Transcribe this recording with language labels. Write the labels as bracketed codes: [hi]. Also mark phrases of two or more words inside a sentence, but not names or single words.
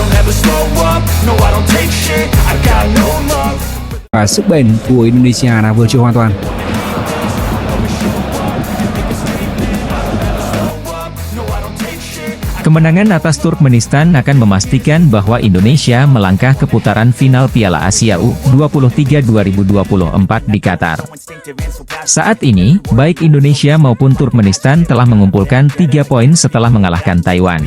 [vi] Và sức bền của Indonesia là vượt trội hoàn toàn. [id] Kemenangan atas Turkmenistan akan memastikan bahwa Indonesia melangkah ke putaran final Piala Asia U23 2024 di Qatar. Saat ini, baik Indonesia maupun Turkmenistan telah mengumpulkan 3 poin setelah mengalahkan Taiwan.